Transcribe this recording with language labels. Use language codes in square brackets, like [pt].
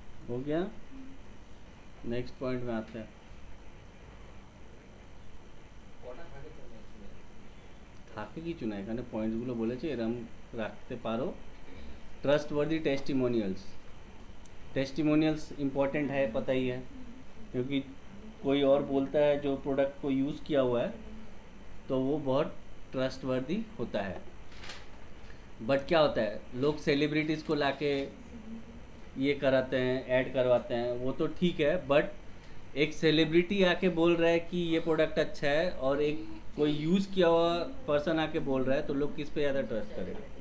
[hi] गया। Next point में आते हैं। [bn] কটা থাকে তো ম্যাক্সিমাম? থাকে কিছু না, এখানে পয়েন্টসগুলো বলেছে এরম রাখতে পারো। [hi] ट्रस्टवर्दी टेस्टिमोनियल्स, टेस्टिमोनियल्स इम्पोर्टेंट है, पता ही है, क्योंकि कोई और बोलता है जो प्रोडक्ट को यूज़ किया हुआ है तो वो बहुत ट्रस्टवर्दी होता है। बट क्या होता है, लोग सेलिब्रिटीज़ को लाके ये कराते हैं, ऐड करवाते हैं, वो तो ठीक है, बट एक सेलिब्रिटी आके बोल रहा है कि ये प्रोडक्ट अच्छा है और एक कोई यूज़ किया हुआ पर्सन आके बोल रहा है, तो लोग किस पे ज़्यादा ट्रस्ट करेंगे?